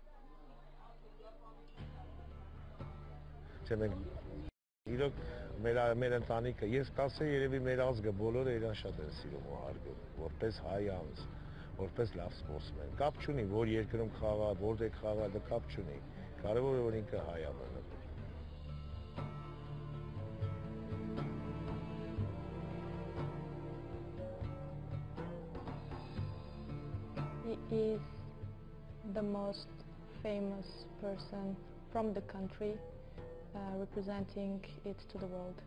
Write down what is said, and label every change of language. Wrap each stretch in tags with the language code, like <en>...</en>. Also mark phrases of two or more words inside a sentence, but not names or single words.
<hy>Չէ մենք իրոք մեր ընտանիքը, ես կասեի երևի մեր ազգը բոլորը իրան շատ են սիրում ու հարգում, որպես հայ անձ, որպես լավ սպորտսմեն։ Կապ չունի, որ երկրում խաղա, որտեղ խաղա, դա կապ չունի։ Կարևորը որ ինքը հայ է մնում։</hy> <en>He is the most famous person from the country, representing it to the world.</en>